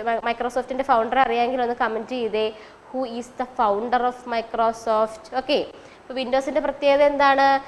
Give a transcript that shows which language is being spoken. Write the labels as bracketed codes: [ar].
[ml] Microsoftന്റെ founder അറിയാമെങ്കിൽ ഒന്ന് comment ചെയ്തേ. [en] Who is the founder of Microsoft? [ml] Okay, അപ്പോൾ വിൻഡോസിൻ്റെ പ്രത്യേകത എന്താണ്?